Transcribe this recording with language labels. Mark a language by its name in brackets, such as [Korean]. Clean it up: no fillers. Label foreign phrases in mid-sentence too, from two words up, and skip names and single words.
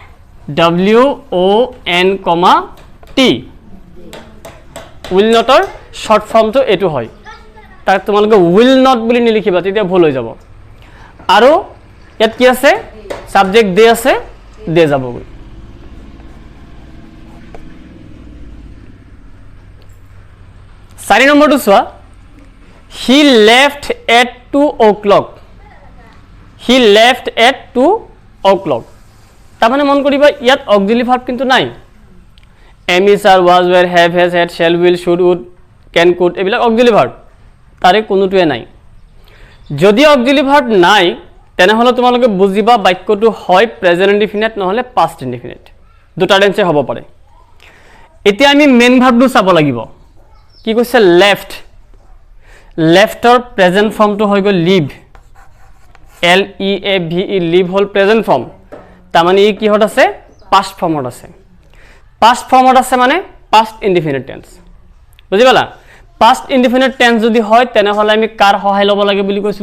[Assamese] WON, T [English] will notৰ short formটো [Assamese] এটো হয় তাক তোমালোকে [English] will not [Assamese] বুলি নিলিখিবা তেতিয়া ভুল হৈ যাব আৰু ইয়াত কি আছে সাবজেক্ট দে আছে দে যাবগৈ 4 নম্বৰটো চোৱা [English] he left at 2 o'clock he left at 2 o'clock [Assamese] তাৰমানে মন কৰিবা ইয়াত [English] auxiliary verb [Assamese] কিন্তু নাই [English] am is are was were have has had shall will should would can could [Assamese] এবিলাক [English] auxiliary verb [Assamese] তাৰে কোনোটোৱে নাই যদি [English] auxiliary verb [Assamese] নাই তেনেহলে তোমালোকে বুজিবা বাক্যটো হয় [English] present indefinite [Assamese] নহলে [English] past indefinite [Assamese] দুটা টেন্সে হ'ব পাৰে এতিয়া আমি [English] main verbটো [Assamese] চাব লাগিব কি কৈছে লেফটৰ [English] present formটো [Assamese] হৈ গল [English] leave LEAVE leave [Assamese] হল [English] present form [Assamese] তাৰমানে ই কিহত আছে [English] past formত [Assamese] আছে [English] past formত [Assamese] আছে মানে [English] past indefinite tense [Assamese] বুজি পালা [English] past indefinite tense [Assamese] যদি হয় তেনেহলে আমি কাৰ সহায় লব লাগে বুলি কৈছিলো